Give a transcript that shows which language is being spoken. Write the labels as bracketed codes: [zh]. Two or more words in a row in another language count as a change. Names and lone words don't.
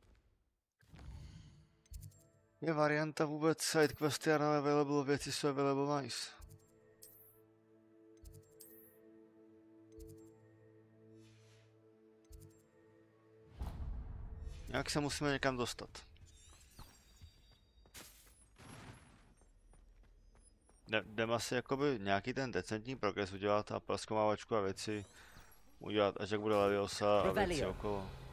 [cs] Je varianta vůbec sidequesty [en] are available, [cs] věci jsou available, nice. Jak se musíme někam dostat? Jdeme asi jakoby nějaký ten decentní progres udělat a prozkomávačku a věci udělat, až jak bude Leviosa a věci okolo.